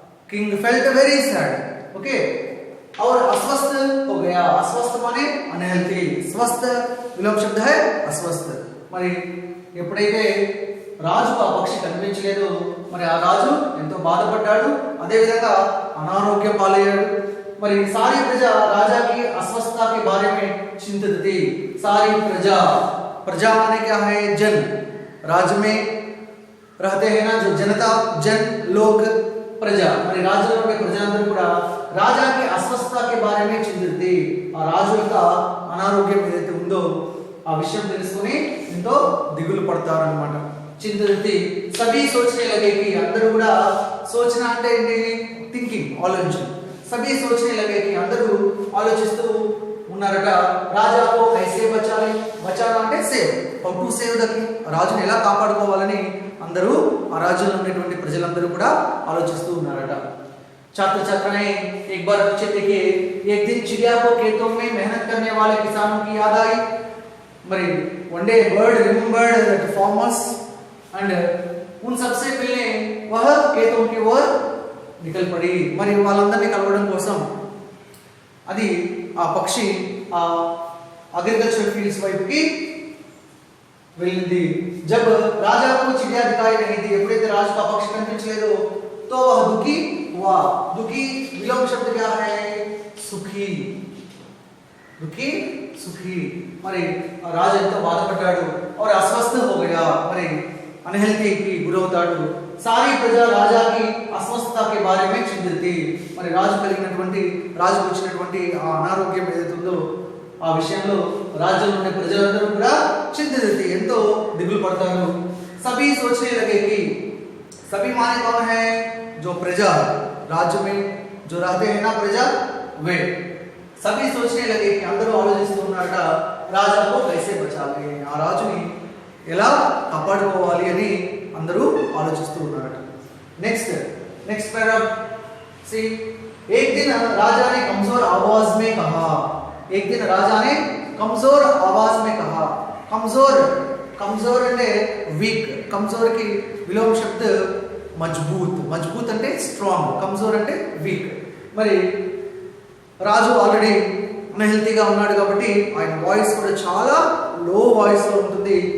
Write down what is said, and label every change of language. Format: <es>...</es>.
<en>king felt very sad, okay,</en> <hi>और अस्वस्थ हो गया। अस्वस्थ माने अनहेल्थी, स्वस्थ विलोम शब्द है अस्वस्थ।</hi> <te>మరి ఎప్పుడైతే రాజుకు ఆ పక్షి కనిపించలేదు, మరి ఆ రాజు ఎంతో బాధపడ్డాడు, అదే విధంగా అనారోగ్యం పాలయ్యాడు।</te> <hi>మరి सारी प्रजा राजा की अस्वस्थता के बारे में चिंतित थी। सारी प्रजा, प्रजा माने क्या है? जन। राज्य में रहते हैं ना जो जनता, जन, लोग, प्रजा।</hi> <te>మరి రాజ్యంలో ఉండే ప్రజలందరూ కూడా రాజా</te> <hi>की अस्वस्थता के बारे में चिंतित थी।</hi> <te>ఆ రాజు యొక్క అనారోగ్యం ఏదైతే ఉందో ఆ విషయం తెలుసుకొని ఎంతో దిగులు పడతారు అన్నమాట।</te> <hi>चिंतित थी। सभी सोचने लगे कि,</hi> <te>అందరూ కూడా సోచన అంటే ఏంటి? థింకింగ్, ఆలోచన।</te> <hi>सभी सोचने लगे कि</hi> <te>అందరూ ఆలోచిస్తూ ఉన్నారట। రాజాకు కైసే బచాలి, బచాలా అంటే save,</te> <en>how to save the king,</en> <te>రాజుని ఎలా కాపాడుకోవాలని అందరూ ఆ రాజ్యంలో ఉన్నటువంటి ప్రజలందరూ కూడా ఆలోచిస్తూ ఉన్నారట।</te> <hi>छात्र छात्राएं एक बार बच्चे देखिए, एक दिन चिड़िया को खेतों में मेहनत करने वाले किसानों की याद आई। మరి</hi> <en>one day bird remembered that farmers and</en> <hi>उन सबसे मिलने वह खेतों की ओर निकल पड़ी।</hi> <te>మరి వాళ్ళందరినీ కలవడం కోసం అది ఆ పక్షి ఆ అగ్రికల్చర్ ఫీల్డ్స్ వైపుకి వెళ్ళింది।</te> <hi>जब राजा को चिड़िया दिखाई नहीं दी,</hi> <te>ఎప్పుడైతే రాజుకు ఆ పక్షి కనిపించలేదో,</te> <hi>तो वह दुखी हुआ। दुखी विलोम शब्द क्या है? सुखी। दुखी, सुखी।</hi> <te>మరి రాజు ఎంతో బాధపడ్డాడు।</te> <hi>और अस्वस्थ हो गया, మరి अनहेल्थी की గురవుతాడు। सारी प्रजा राजा की अस्वस्थता के बारे में चिंतित थी।</hi> <te>మరి రాజుకు వచ్చినటువంటి ఆ అనారోగ్యం ఏదైతే ఉందో ఆ విషయంలో రాజ్యంలో ఉన్న ప్రజలందరూ కూడా</te> <hi>चिंतित थी,</hi> <te>ఎంతో దిగులు పడతారు।</te> <hi>सभी सोचने लगे कि, सभी माने कौन है? जो प्रजा, राज्य में जो रहते हैं ना प्रजा, वे सभी सोचने लगे कि</hi> <te>అందరూ ఆలోచిస్తూ ఉన్నారట,</te> <hi>రాజాకు కైసే బచాలి, ఆ రాజుని ఎలా కాపాడుకోవాలి అని అందరూ ఆలోచిస్తూ ఉన్నారట। नेक्स्ट पैराग्राफ सी। एक दिन राजा ने कमजोर आवाज में कहा। एक दिन राजा ने कमजोर आवाज में कहा।</hi> <te>कमजोर అంటే వీక్, కమజోర్ కి విలోమ శబ్ద మజబూత్। మజబూత్ అంటే స్ట్రాంగ్, కమజోర్ అంటే వీక్। మరి రాజు ఆల్రెడీ అన్హెల్తీగా ఉన్నాడు కాబట్టి ఆయన వాయిస్ కూడా చాలా లో వాయిస్ లో ఉంటుంది।</te>